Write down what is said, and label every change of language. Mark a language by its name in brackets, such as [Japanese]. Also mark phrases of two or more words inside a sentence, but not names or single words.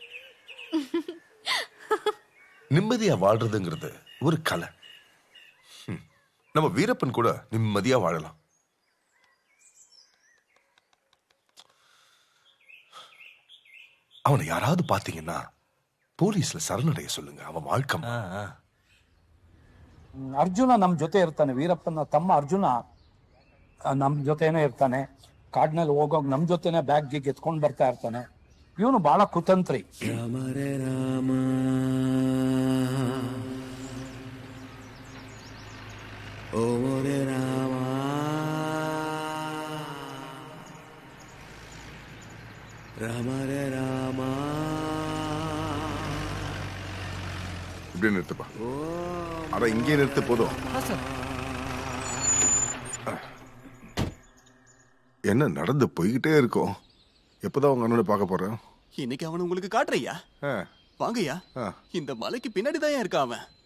[Tamil] நிம்மதியா வாழ்றதுங்கிறது ஒரு கலை. நம்ம வீரப்பன் கூட நிம்மதியா வாழலாம். அவனை யாராவது பாத்தீங்கன்னா போலீஸ்ல சரணடைய சொல்லுங்க. அவன் வாழ்க்கை. [Kannada] ಅರ್ಜುನ ನಮ್ಮ ಜೊತೆ ಇರ್ತಾನೆ. ವೀರಪ್ಪನ ತಮ್ಮ ಅರ್ಜುನ ನಮ್ಮ ಜೊತೆನೇ ಇರ್ತಾನೆ. ಕಾಡಿನಲ್ಲಿ ಹೋಗೋಗಿ ನಮ್ಮ ಜೊತೆನೆ ಬ್ಯಾಗ್ ಗಿಗ್ ಎತ್ಕೊಂಡು ಬರ್ತಾ ಇರ್ತಾನೆ. ಇವನು ಬಹಳ ಕುತಂತ್ರಿ. [Hindi] ರಾಮ ರೇ ರಾಮ, ಓಂ ರೇ ರಾಮ, ರಾಮ ರೇ ರಾಮ, [Tamil] அப்படியே நிறுத்துப்பா. அட இங்கே நிறுத்து போதும். என்ன நடந்து போய்கிட்டே இருக்கோம். எப்பதான் உங்க அண்ணனை பார்க்க போறேன்? இன்னைக்கு அவன் உங்களுக்கு காட்டுறையா? வாங்கய்யா. இந்த மலைக்கு பின்னாடி தான் இருக்கான் அவன்.